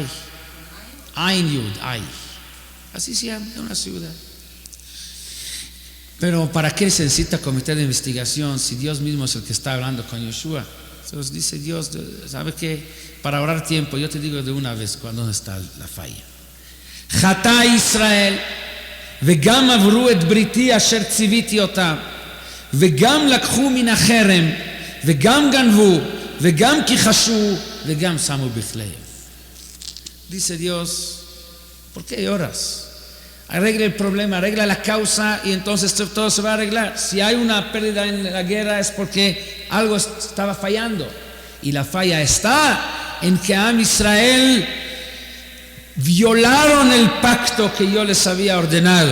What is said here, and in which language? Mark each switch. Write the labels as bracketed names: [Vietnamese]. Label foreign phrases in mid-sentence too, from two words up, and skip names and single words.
[Spanish] Ain Yud, Ai. Así se llama una ciudad. Pero ¿para qué se necesita comité de investigación si Dios mismo es el que está hablando con Yoshua? Entonces dice Dios, ¿sabe qué? Para ahorrar tiempo, yo te digo de una vez cuándo está la falla. [Hebrew] חטא ישראל וגם עברו את בריתי אשר צויתי אותם וגם לקחו מן החרם וגם גנבו וגם כחשו וגם שמו בכליהם. [Spanish] Dice Dios, ¿por qué lloras? Arregla el problema, arregla la causa y entonces todo se va a arreglar. Si hay una pérdida en la guerra es porque algo estaba fallando. Y la falla está en que Am Israel violaron el pacto que yo les había ordenado.